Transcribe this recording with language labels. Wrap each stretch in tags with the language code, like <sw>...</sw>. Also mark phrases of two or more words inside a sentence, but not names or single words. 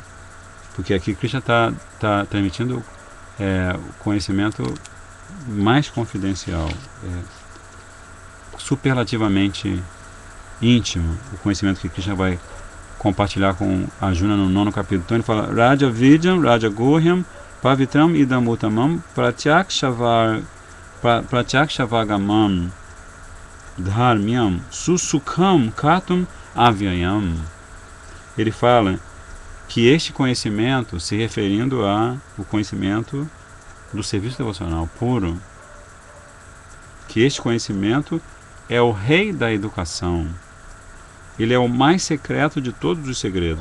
<pt>Porque aqui Krishna está transmitindo o conhecimento mais confidencial, superlativamente íntimo, o conhecimento que Krishna vai compartilhar com Arjuna no 9º capítulo. Então ele fala:</pt> <sa>Raja Vidyam, Raja Gurhyam, Pavitram idam uttamam, pratyakshavargamam, dharmyam, susukham katum avyayam.</sa> <pt>Ele fala que este conhecimento, se referindo ao conhecimento do serviço devocional puro, que este conhecimento é o rei da educação. Ele é o mais secreto de todos os segredos.</pt>